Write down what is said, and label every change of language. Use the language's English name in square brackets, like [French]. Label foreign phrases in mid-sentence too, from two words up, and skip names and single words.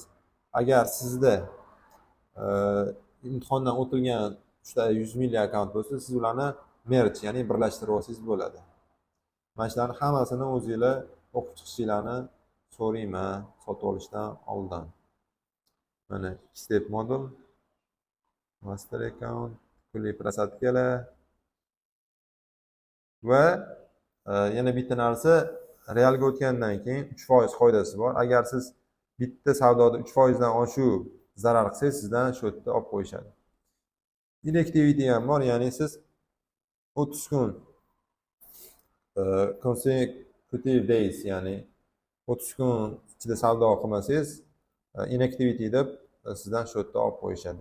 [Uzbek] Agar sizda imtihondan o'tilgan 100 million akkaunt bo'lsa, siz ularni merge, ya'ni birlashtirib olsangiz bo'ladi. Mana shularni hammasini o'zingizlar o'qib chiqishinglarni so'rayman sotib olishdan oldin. [English] Mana step model, master account, [Uzbek] pulli prasatkalar va yana bitta narsa, realga o'tgandan keyin 3% foydasi bor. Agar siz bitta savdoda 3% dan oshuv zarar qilsangiz, sizdan shu yerda olib qo'yishadi. Inactivity ham bor, ya'ni siz 30 kun [English] consecutive days, [Uzbek] ya'ni 30 kun ichida savdo qilmasangiz, inactivity deb sizdan shu yerda olib qo'yishadi.